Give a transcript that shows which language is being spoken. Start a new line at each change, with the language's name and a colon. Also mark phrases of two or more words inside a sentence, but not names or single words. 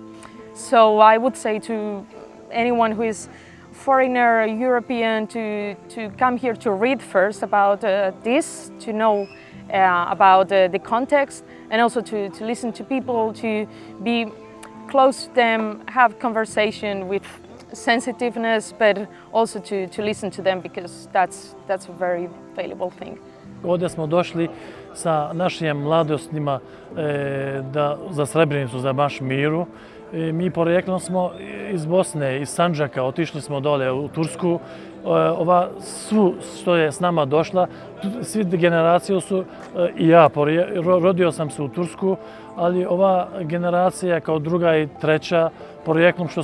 English: So I would say to anyone who is foreigner, European, to come here to read first about this, to know about the context, and also to listen to people, to be close to them, have conversation with sensitiveness, but also to listen to them, because that's a very valuable thing.
Bosnian: Ovdje smo došli sa našim mladostima za Srebrenicu, za Marš miru. Mi porijeklom smo iz Bosne, iz Sandžaka, otišli smo dole u Tursku. Ova svu što je s nama došla, svi generacije su, i ja rodio sam se u Tursku, ali ova generacija kao druga i treća, porijeklom što